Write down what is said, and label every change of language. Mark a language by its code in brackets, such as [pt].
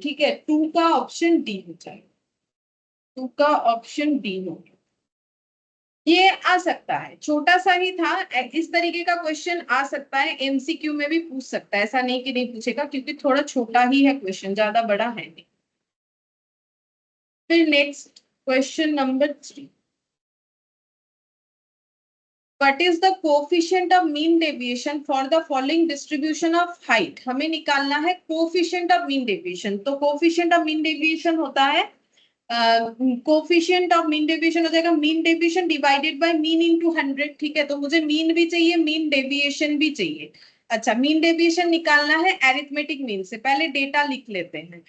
[hi] ठीक है, 2 का ऑप्शन डी हो जाएगा, 2 का ऑप्शन डी हो। ये आ सकता है, छोटा सा ही था, इस तरीके का क्वेश्चन आ सकता है, एमसीक्यू में भी पूछ सकता है, ऐसा नहीं कि नहीं पूछेगा, क्योंकि थोड़ा छोटा ही है क्वेश्चन, ज्यादा बड़ा है नहीं। फिर next question number 3, [en] what is the coefficient of mean deviation for the following distribution of height? [hi] हमें निकालना है coefficient of mean deviation। तो coefficient of mean deviation होता है कोफिशिएंट ऑफ मीन डेविएशन हो जाएगा mean deviation divided by mean into 100। ठीक है, तो मुझे मीन भी चाहिए, मीन डेविएशन भी चाहिए। अच्छा, मीन डेविएशन निकालना है एरिथमेटिक मीन से, पहले डेटा लिख लेते हैं।